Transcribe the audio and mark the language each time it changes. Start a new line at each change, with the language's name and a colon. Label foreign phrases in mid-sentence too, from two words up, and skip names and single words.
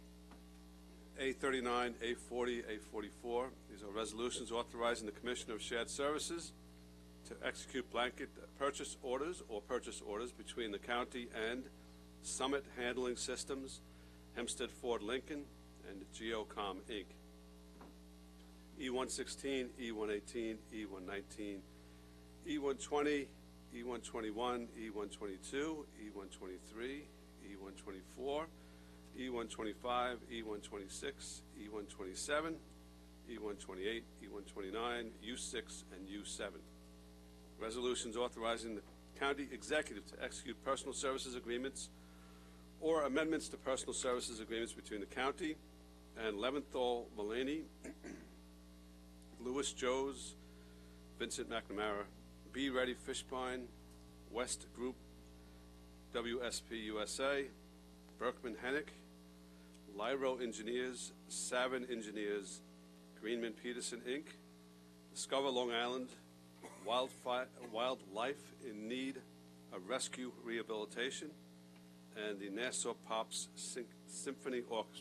English: A39, A40, A44. These are resolutions authorizing the Commissioner of Shared Services to execute blanket purchase orders or purchase orders between the county and Summit Handling Systems, Hempstead Ford Lincoln, and Geocom, Inc. E116, E118, E119, E120, E121, E122, E123, E124, E125, E126, E127, E128, E129, U6, and U7. Resolutions authorizing the county executive to execute personal services agreements or amendments to personal services agreements between the county and Leventhal Mulaney, Louis Joes, Vincent McNamara, Be Ready Fishpine, West Group, WSP USA, Berkman Hennick, Lyro Engineers, Savin Engineers, Greenman Peterson Inc., Discover Long Island, Wildlife in Need of Rescue Rehabilitation, and the Nassau Pops Symphony Orchestra.